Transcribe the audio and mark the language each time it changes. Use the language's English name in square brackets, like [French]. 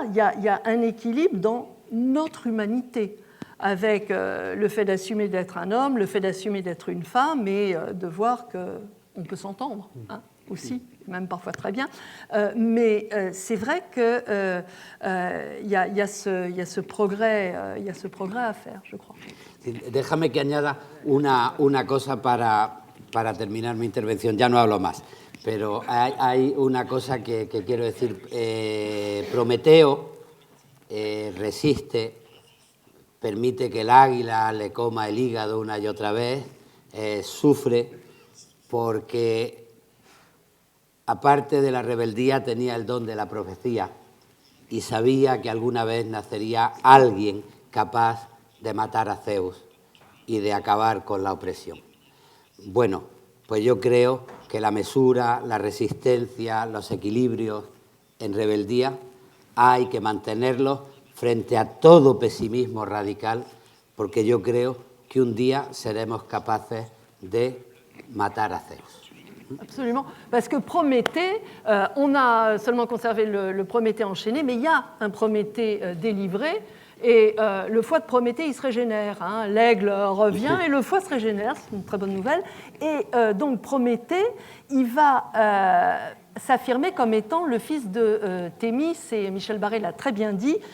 [French] Il y a un équilibre dans notre humanité, avec le fait d'assumer d'être un homme, le fait d'assumer d'être une femme, et de voir qu'on peut s'entendre aussi, même parfois très bien. Mais c'est vrai qu'il y a ce progrès à faire, je crois. [Spanish] Déjame que añada una cosa para terminar mi intervención. Ya no hablo más, pero hay una cosa que quiero decir. Prometeo resiste, permite que el águila le coma el hígado una y otra vez, sufre porque, aparte de la rebeldía, tenía el don de la profecía y sabía que alguna vez nacería alguien capaz de matar a Zeus y de acabar con la opresión. Bueno, pues yo creo que la mesura, la resistencia, los equilibrios en rebeldía hay que mantenerlos frente a todo pesimismo radical, porque yo creo que un día seremos capaces de matar a Zeus. [French] Absolument, parce que Prométhée, on a seulement conservé le Prométhée enchaîné, mais il y a un Prométhée délivré, Et le foie de Prométhée, il se régénère. Hein. L'aigle revient et le foie se régénère, c'est une très bonne nouvelle. Et donc Prométhée, il va s'affirmer comme étant le fils de Thémis, et Michel Barré l'a très bien dit.